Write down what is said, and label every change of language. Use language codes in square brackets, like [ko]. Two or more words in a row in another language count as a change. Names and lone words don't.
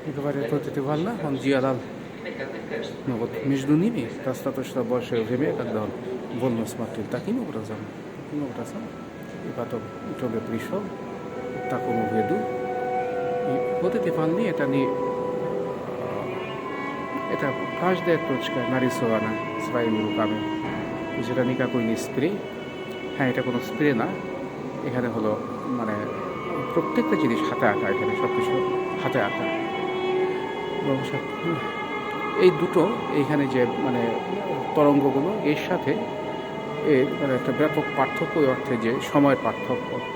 [ru] И говорят, вот эта волна, он делал, но вот между ними достаточно большое время, когда он волну смотрел таким образом, и потом в итоге пришел к такому виду. И вот эти волны, это не... Это каждая точка нарисована своими руками. То есть это никакой не спрей. [bn] হ্যাঁ, এটা কোনো স্প্রে না, এখানে হলো মানে প্রত্যেকটা জিনিস হাতে আঁকা, এখানে সব কিছু হাতে আঁকা। এবং এই দুটো এইখানে যে মানে তরঙ্গগুলো এর সাথে এর মানে একটা ব্যাপক পার্থক্য অর্থে যে সময়ের পার্থক্য।